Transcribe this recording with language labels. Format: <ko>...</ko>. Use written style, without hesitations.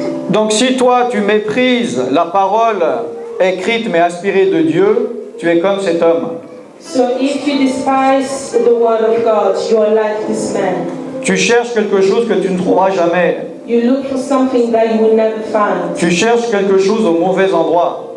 <fr>Donc si toi tu méprises la parole écrite mais inspirée de Dieu, tu es comme cet homme.</fr> <en>So if you despise the word of God, you are like this man.</en> <fr>Tu cherches quelque chose que tu ne trouveras jamais.</fr> <en>You look for something that you will never find.</en> <fr>Tu cherches quelque chose au mauvais endroit.</fr>